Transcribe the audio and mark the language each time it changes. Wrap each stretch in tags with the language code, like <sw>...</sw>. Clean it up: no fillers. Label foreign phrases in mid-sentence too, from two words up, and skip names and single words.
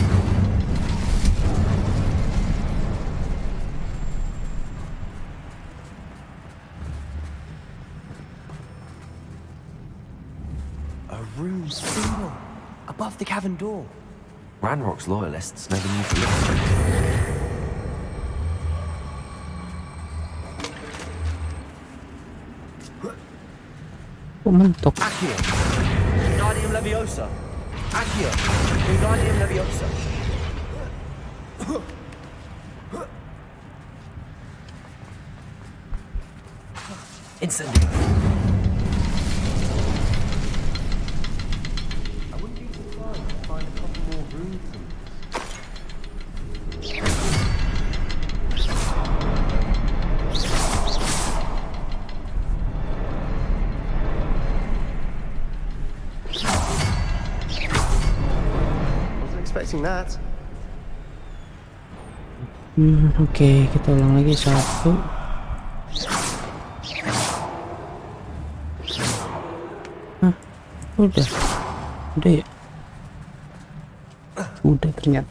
<en>A room symbol above the cavern door. Ranrock's loyalists never knew to look. Mentok. Accio. Wingardium Leviosa. Accio. Wingardium Leviosa. Incendio. I wouldn't be surprised to find a couple more rooms. Expecting that.</en> <id>Oke, kita ulang lagi 1. Udah ya. Udah ternyata.</id>